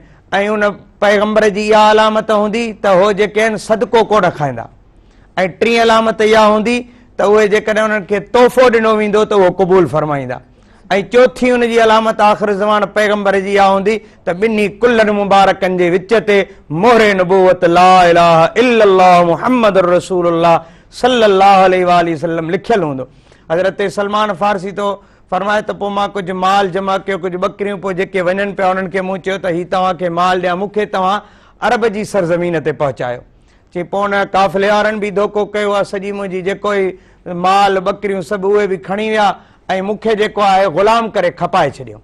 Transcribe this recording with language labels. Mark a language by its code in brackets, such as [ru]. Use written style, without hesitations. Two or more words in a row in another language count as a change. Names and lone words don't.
[sd] ऐं उन पैगंबर जी इहा अलामत हूंदी त हो जेके आहिनि सदको कोन खाईंदा। ऐं टीं अलामत इहा हूंदी त उहे जेकॾहिं उन्हनि खे तोहफ़ो ॾिनो वेंदो त उहो क़बूल फरमाईंदा। ऐं चौथी हुनजी अलामत आख़िर ज़मान पैगंबर जी इहा हूंदी त ॿिन्ही कुल्लनि मुबारकनि जे विच ते मोहरे नबूवत [ar] لا إله إلا الله محمد رسول الله صلى الله عليه وسلم [sd] लिखियल हूंदो। हज़रत सलमान फारसी तो फरमाए त पोइ मां कुझु माल जमा कयो, कुझु बकरियूं, पोइ जेके वञनि पिया उन्हनि खे मूं चयो त हीउ तव्हांखे माल ॾियां, मूंखे तव्हां अरब जी सरज़मीन ते पहुचायो। चई पोइ उन काफ़िले वारनि बि धोखो कयो आहे, सॼी मुंहिंजी जेको ई माल बकरियूं सभु उहे बि खणी विया ऐं मूंखे जेको आहे ग़ुलाम करे खपाए छॾियो।